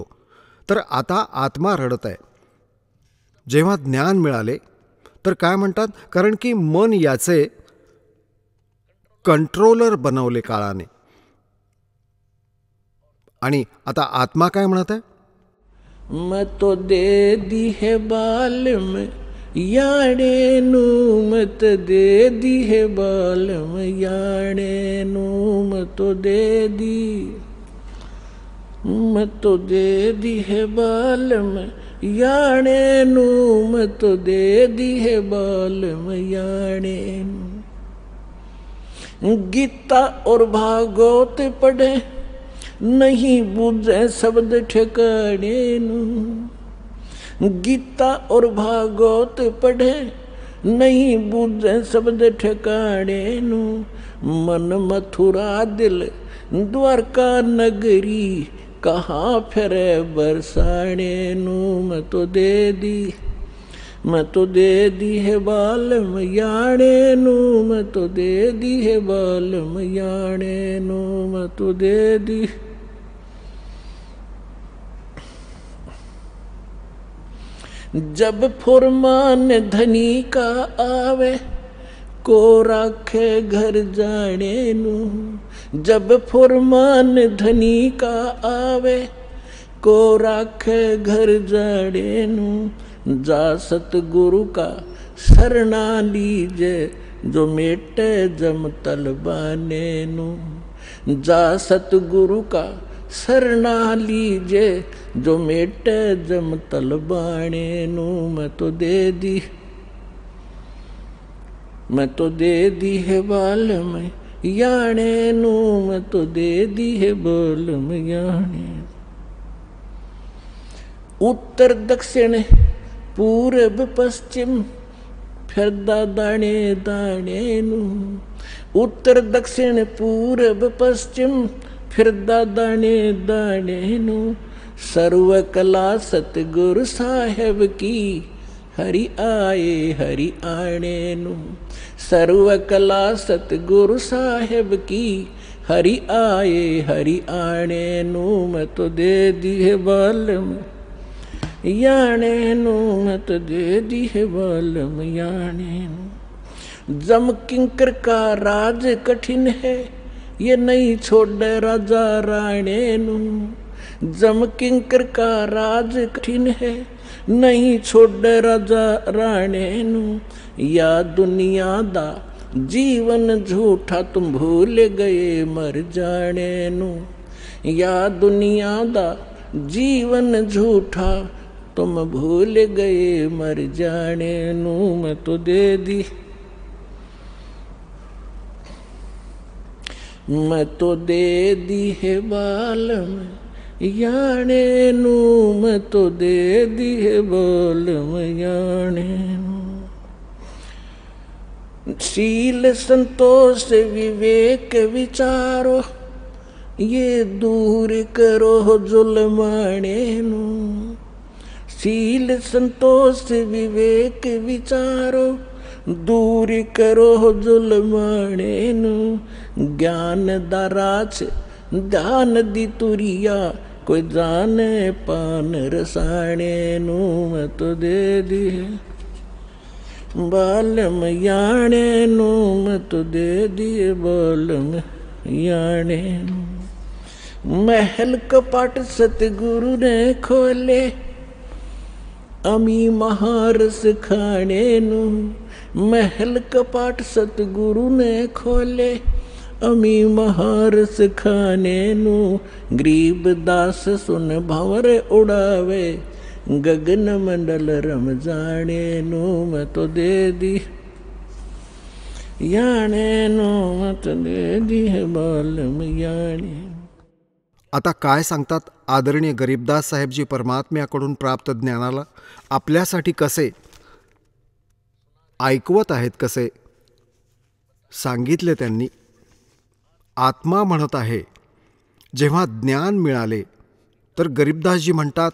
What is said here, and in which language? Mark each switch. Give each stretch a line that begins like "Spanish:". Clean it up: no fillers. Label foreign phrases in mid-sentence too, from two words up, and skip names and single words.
Marathi: तर आता आत्मा रडत आहे. जेव्हा ज्ञान मिळाले तर काय म्हणतात, कारण की मन याचे कंट्रोलर बनवले काळाने. आणि आता आत्मा काय म्हणत आहे,
Hindi: मैं तो दे दी है बालम याणे नू, मत दे दी है बालम याणे नू, मत दे दी, मत दे दी है बालम याणे नू, मत दे दी है बालम याणे नू. गीता और भागवत पढ़े नहीं बूझे शब्द ठिकाने नू. गीता और भागवत पढ़े नहीं बूझे शब्द ठिकाने नू. मन मथुरा दिल द्वारका नगरी, कहाँ फिरे बरसाने नू. मैं तो दे दी, मैं तो दे दी है बालम याणे नू, मैं तो दे दी है बालम याणे नू, मैं तो दे दी. जब फुरमान धनी का आवे, को राखे घर जाने नू. जब फुरमान धनी का आवे, को राखे घर जाने नू. जा सतगुरु का शरणा लीजे, जो मेटे जम तलबाने नू. जा सतगुरु का शरणा लीजे, जो मेटे जम तलबाने नू. मैं तो दे दी, मैं तो दे दी है बालम याणे नू, मैं तो दे दी है बालम याणे. उत्तर दक्षिण पूरब पश्चिम फिरदा दाणे दाणे नू. उत्तर दक्षिण पूरब पश्चिम फिरदा दाणे दाणे नू. सर्व कला सतगुरु साहेब की, हरि आए हरि आणे नू. सर्व कला सतगुरु साहेब की, हरि आए हरि आणे नू. मैं तो दे दी है बालम याणे नू, मैं तो दे दी है बालम याणे नू. जम किंकर का राज कठिन है, ये नहीं छोड़े राजा राणे नू. जम किंकर का राज कठिन है, नहीं छोड़े राजा राणे नू. या दुनिया दा जीवन झूठा, तुम भूल गए मर जाने नू. या दुनिया दा जीवन झूठा, तुम भूल गए मर जाने नू. मैं तो दे दी, मैं तो दे दी है बालम याणे नू. मैं तो दे दी है बालम याणे नू. शील संतोष विवेक विचारो, ये दूर करो जुल्माने नू. शील संतोष विवेक विचारो, दूर करो जुल्माने नू. ज्ञान दाराच ध्यान दी तुरिया, कोई जाने पान रसाने नू. मैं तो दे दी बालम याणे नू. मैं तो दे दी बालम याणे नू. महल कपाट सतगुरु ने खोले, अमी महारस खाने नु महल कपाट सतगुरु ने खोले। अमी महारस खाने नु गरीब दास सुन भंवर उड़ावे। गगन मंडल रम जाने नु मैं तो दे दी याने नु मैं तो दे दी है बालम याने।
Marathi: आता काय सांगतात आदरणीय गरीबदास साहेबजी परमात्म्याकडून प्राप्त ज्ञानाला आपल्यासाठी कसे ऐकवत आहेत, कसे सांगितले त्यांनी. आत्मा म्हणत आहे, जेव्हा ज्ञान मिळाले तर गरीबदासजी म्हणतात,